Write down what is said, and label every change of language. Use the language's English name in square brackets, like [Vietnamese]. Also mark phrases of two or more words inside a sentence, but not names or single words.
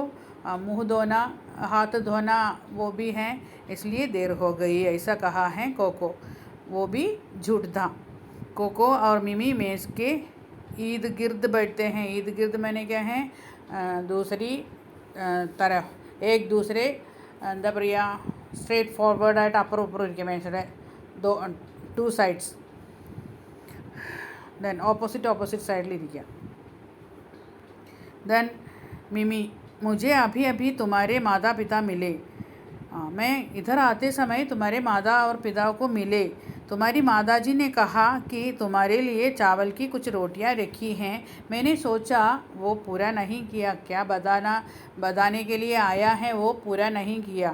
[Hindi] मुँह धोना, हाथ धोना वो भी हैं, इसलिए देर हो गई, ऐसा कहा है कोको। वो भी झूठ था। कोको और मिमी मेज़ के ईद गिर्द बैठते हैं। ईद गिर्द मैंने क्या है? दूसरी तरफ, एक दूसरे [Malayalam] എന്താ പറയുക, സ്ട്രേറ്റ് ഫോർവേഡായിട്ട് അപ്പുറം ഇപ്പുറം ഇരിക്കുക മേശയുടെ [English] two sides. then opposite [Malayalam] സൈഡിലിരിക്കുക. [Hindi] देन मिमी, मुझे अभी अभी तुम्हारे माता पिता मिले। मैं इधर आते समय तुम्हारे माता और पिता को मिले। तुम्हारी माताजी ने कहा कि तुम्हारे लिए चावल की कुछ रोटियां रखी हैं। मैंने सोचा वो पूरा नहीं किया। क्या बताने के लिए आया है, वो पूरा नहीं किया।